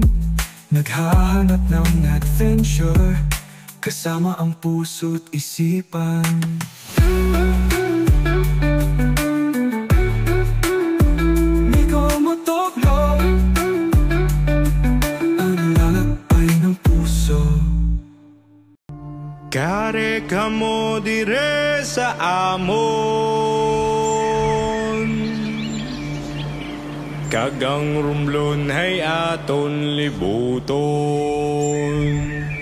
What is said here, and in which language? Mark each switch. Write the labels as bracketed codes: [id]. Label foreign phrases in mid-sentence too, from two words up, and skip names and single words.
[tl] Naghahanap ng adventure, kasama ang puso't isipan. [hil] Kare kamo dire sa amon, kagang rumlon hay aton libuton.